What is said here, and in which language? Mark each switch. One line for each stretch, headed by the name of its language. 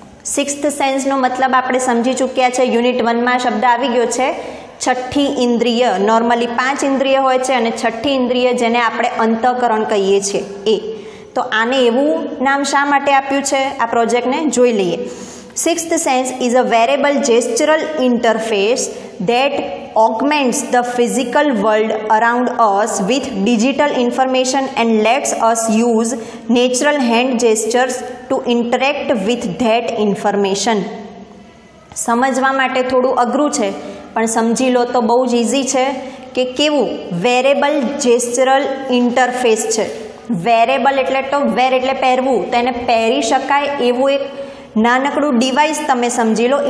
Gujarati: Sixth સેન્સનો મતલબ આપણે સમજી ચૂક્યા છે. યુનિટ 1માં શબ્દ આવી ગયો છે છઠ્ઠી ઇન્દ્રિય. નોર્મલી 5 ઇન્દ્રિય હોય છે અને છઠ્ઠી ઇન્દ્રિય જેને આપણે અંતઃકરણ કહીએ છીએ એ. તો આને એવું નામ શા માટે આપ્યું છે આ પ્રોજેક્ટને જોઈ લઈએ.
English: Sixth sense is a variable gestural interface that augments the physical world around us with digital information and lets us use natural hand gestures to interact with that information.
Gujarati: સમજવા માટે થોડું અઘરું છે પણ સમજી લો તો બહુ જ ઇઝી છે કે કેવું વેરેબલ જેસ્ચરલ ઇન્ટરફેસ છે. વેરેબલ એટલે તો વેર એટલે પહેરવું, તો એને પહેરી શકાય એવું એક નાનકડું ડિવાઇસ તમે સમજી લો.